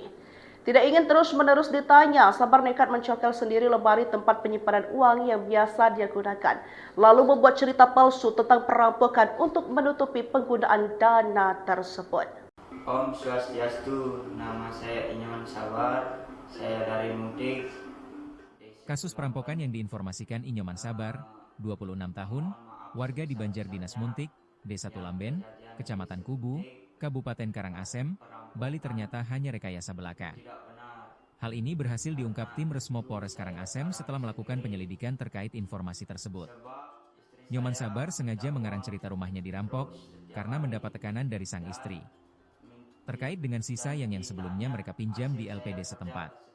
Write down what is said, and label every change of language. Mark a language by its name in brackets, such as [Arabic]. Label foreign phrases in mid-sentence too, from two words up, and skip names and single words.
[Indonesian] Tidak ingin terus-menerus ditanya, Sabar nekat mencongkel sendiri lemari tempat penyimpanan uang yang biasa dia gunakan, lalu membuat cerita palsu tentang perampokan untuk menutupi penggunaan dana tersebut. Om Swastiastu, nama saya Inyoman Sabar, saya dari Muntik. Kasus perampokan yang diinformasikan Inyoman Sabar, 26 tahun, warga di Banjardinas Muntik, Desa Tulamben, Kecamatan Kubu, Kabupaten Karangasem, Bali ternyata hanya rekayasa belaka. Hal ini berhasil diungkap tim Resmob Polres Karangasem setelah melakukan penyelidikan terkait informasi tersebut. Nyoman Sabar sengaja mengarang cerita rumahnya dirampok karena mendapat tekanan dari sang istri terkait dengan sisa yang sebelumnya mereka pinjam di LPD setempat.